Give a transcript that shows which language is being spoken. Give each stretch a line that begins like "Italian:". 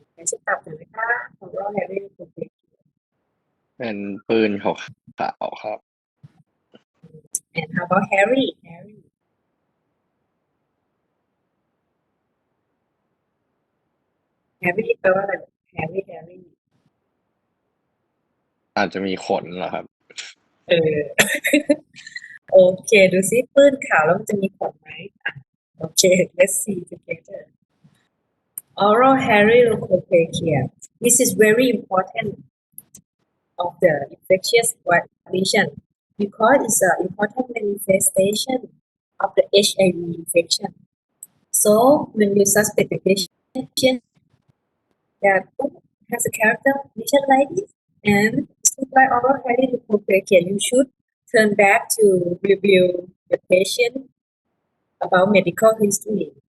Thai: ช่วยตอบหน่อยนะคะ oral hairy leukoplakia เป็นปืนขาวๆครับ
English: and how about hairy hairy
Thai: แปลว่าอะไร
English: hairy
Thai: อาจจะมีขนเหรอครับ โอเคดูซิปื้นขาวแล้วมันจะมีขนไหมโอเค
English: let's see together
Thai: oral hairy leukoplakia.
English: This is very important of the infectious lesion because it's an important manifestation of the HIV infection. So when you suspect the patient that has a character lesion like this and look like oral hairy leukoplakia, you should turn back to review the patient about medical history.